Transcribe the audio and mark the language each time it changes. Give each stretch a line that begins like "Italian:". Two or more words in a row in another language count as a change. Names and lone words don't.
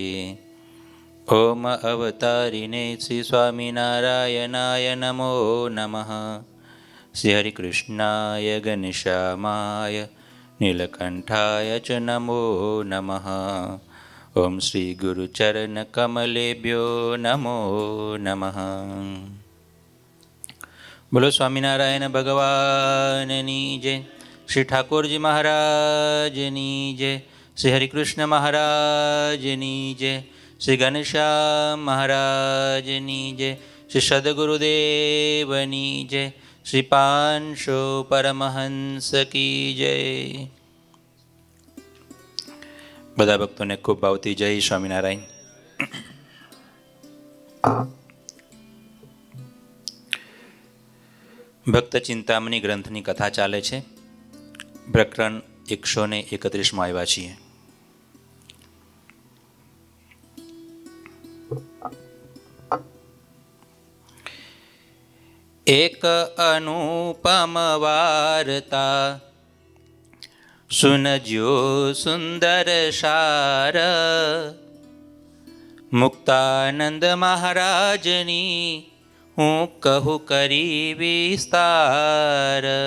Sanskrit: ओम अवतारिणे श्री स्वामिनारायणाय नमो नमः। श्री हरिकृष्णाय गणेशामाय नीलकण्ठाय च नमो नमः। ओम श्री गुरुचरणकमलेभ्यो नमो नमः।
Gujarati: બોલો સ્વામિનારાયણ ભગવાનની જય। શ્રી ઠાકુરજી મહારાજની જય। શ્રી હરિકૃષ્ણ મહારાજની જય। શ્રી ઘનશ્યામ મહારાજની જય। શ્રી સદ્ગુરુદેવની જય। श्री पांशो परमहंस
Hindi: की जय।
Gujarati: બધા ભક્તોને ખૂબ ભાવતી જય સ્વામિનારાયણ। ભક્ત ચિંતામણી ગ્રંથની કથા ચાલે છે। પ્રકરણ 131માં આવ્યા છીએ। એક અનુપમ વાર્તા સુણજ્યો સુંદર સાર મુક્તાનંદ મહારાજની હું કહું કરી વિસ્તાર।